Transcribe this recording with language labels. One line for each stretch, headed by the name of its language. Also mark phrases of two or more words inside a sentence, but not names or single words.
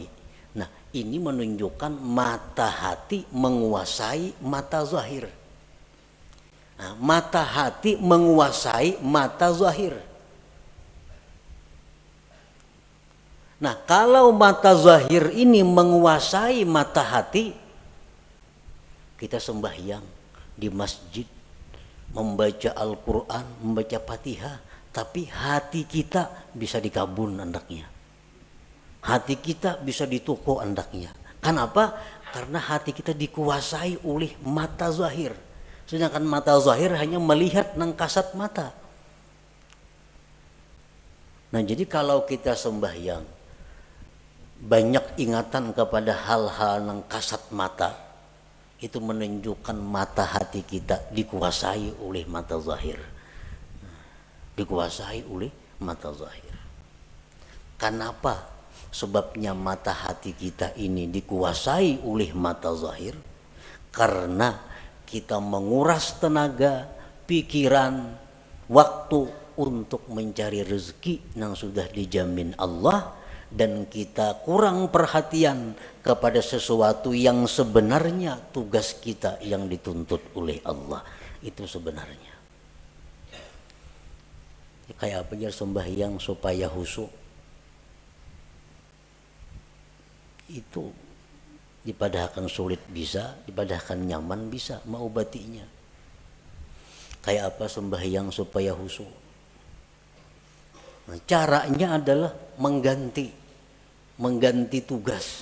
Indonesian: Nah, ini menunjukkan mata hati menguasai mata zahir. Nah, mata hati menguasai mata zahir. Nah, kalau mata zahir ini menguasai mata hati, kita sembahyang di masjid, membaca Al-Quran, membaca Fatihah, tapi hati kita bisa di
Banjar: kabun andaknya.
Indonesian: Hati kita bisa di toko andaknya. Kenapa? Karena hati kita dikuasai oleh mata zahir. Sedangkan mata zahir hanya melihat nang kasat mata. Nah, jadi kalau kita sembahyang banyak ingatan kepada hal-hal nang kasat mata, itu menunjukkan mata hati kita dikuasai oleh mata zahir. Dikuasai oleh mata zahir. Kenapa? Sebabnya mata hati kita ini dikuasai oleh mata zahir, karena kita menguras tenaga, pikiran, waktu untuk mencari rezeki yang sudah dijamin Allah, dan kita kurang perhatian kepada sesuatu yang sebenarnya tugas kita yang dituntut oleh Allah. Itu sebenarnya. Kayak apa ya sembahyang supaya khusyuk?
Banjar: Itu dipadahkan sulit bisa, dipadahkan nyaman bisa, mau batinya.
Indonesian: Kayak apa sembahyang supaya khusyuk? Nah, caranya adalah mengganti tugas.